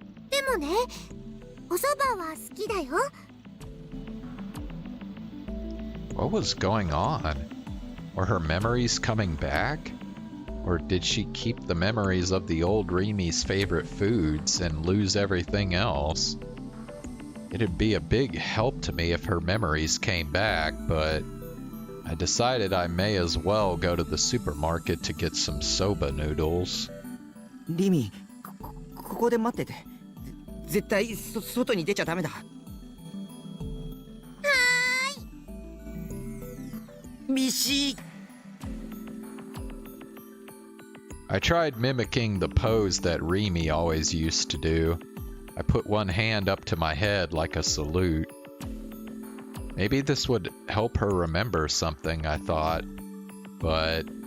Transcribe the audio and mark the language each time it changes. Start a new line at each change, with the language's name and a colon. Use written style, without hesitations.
Japanese: でもね、お蕎麦は好きだよ。
English: What was going on? Were her memories coming back? Or did she keep the memories of the old Remy's favorite foods and lose everything else? It'd be a big help to me if her memories came back, but I decided I may as well go to the supermarket to get some soba noodles.
Japanese: リミ、ここで待ってて。絶対外に出ちゃダメだ。はーい。ミシ。
English: I tried mimicking the pose that Remy always used to do. I put one hand up to my head like a salute. Maybe this would help her remember something, I thought, but...